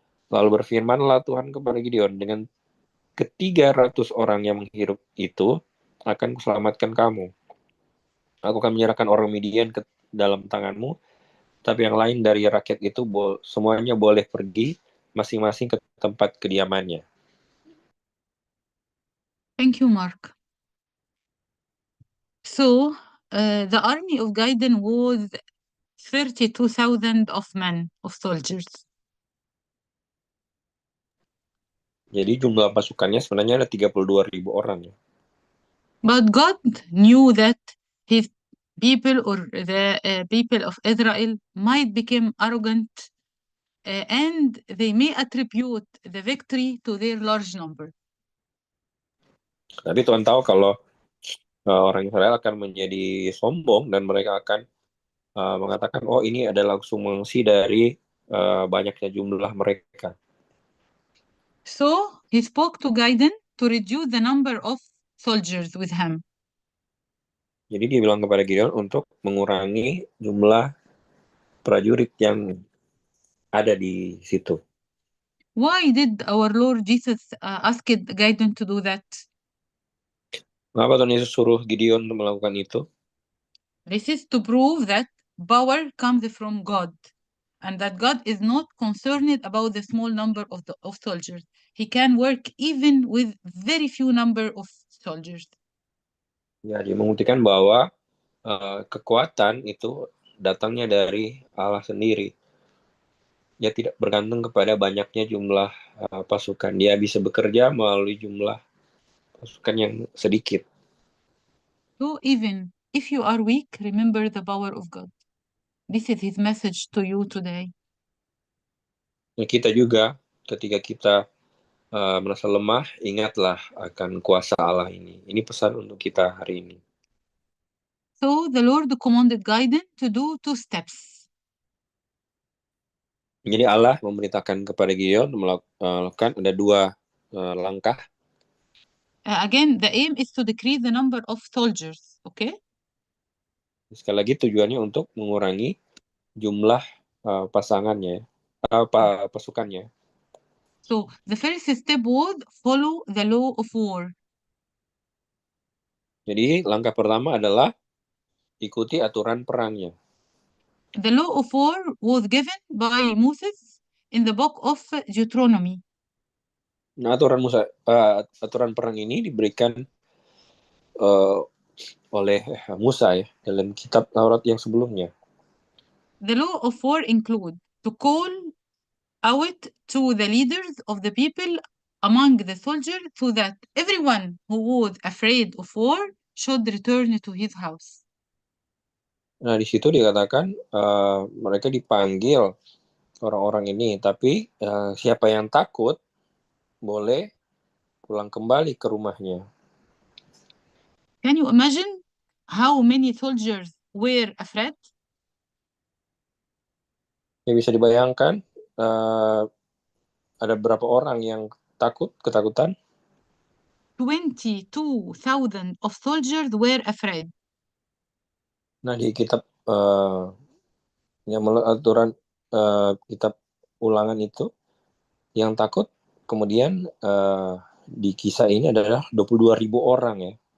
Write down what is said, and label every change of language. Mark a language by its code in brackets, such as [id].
[id] Lalu berfirmanlah Tuhan kepada Gideon, dengan ke-300 orang yang menghirup itu akan kuselamatkan kamu. Aku akan menyerahkan orang Midian ke dalam tanganmu, tapi yang lain dari rakyat itu semuanya boleh pergi masing-masing ke tempat kediamannya. [en] Thank you, Mark. So, the army of Gaiden was 32,000 of men, of soldiers. [id] Jadi jumlah pasukannya sebenarnya ada 32.000 orang. [en] But God knew that his people, or the people of Israel, might become arrogant and they may attribute the victory to their large number. [id] Tapi Tuhan tahu kalau orang Israel akan menjadi sombong dan mereka akan mengatakan, oh ini adalah sumangsi dari banyaknya jumlah mereka. [en] So he spoke to Gaiden to reduce the number of soldiers with him. [id] Jadi dia bilang kepada Gideon untuk mengurangi jumlah prajurit yang ada di situ. [en] Why did our Lord Jesus ask Gideon to do that? [id] Mengapa Tuhan Yesus suruh Gideon untuk melakukan itu? [en] This is to prove that power comes from God and that God is not concerned about the small number of soldiers. He can work even with very few number of soldiers. [id] Ya, dia membuktikan bahwa kekuatan itu datangnya dari Allah sendiri. Dia tidak bergantung kepada banyaknya jumlah pasukan. Dia bisa bekerja melalui jumlah pasukan yang sedikit. [en] So even if you are weak, remember the power of God. This is his message to you today. [id] Nah, kita juga ketika kita merasa lemah, ingatlah akan kuasa Allah ini. Ini pesan untuk kita hari ini. [en] So the Lord commanded Gideon to do 2 steps. [id] Jadi Allah memerintahkan kepada Gideon melakukan ada 2 langkah. [en] Again, the aim is to decrease the number of soldiers, okay? [id] Sekali lagi tujuannya untuk mengurangi jumlah pasangannya, pasukannya. [en] So the first step was follow the law of war. [id] Jadi langkah pertama adalah ikuti aturan perangnya. [en] The law of war was given by Moses in the book of Deuteronomy. [id] Nah, aturan perang ini diberikan oleh Musa ya dalam kitab Taurat yang sebelumnya. [en] The law of war include to call out to the leaders of the people among the soldiers so that everyone who was afraid of war should return to his house. [id] Nah, di situ dikatakan mereka dipanggil orang-orang ini, tapi siapa yang takut boleh pulang kembali ke rumahnya. [en] Can you imagine how many soldiers were afraid? [id] Ya, bisa dibayangkan ada berapa orang yang ketakutan? [en] 22,000 of soldiers were afraid. [id] Nah, di kitab yang aturan kitab ulangan itu yang takut kemudian di kisah ini adalah 22.000 orang ya.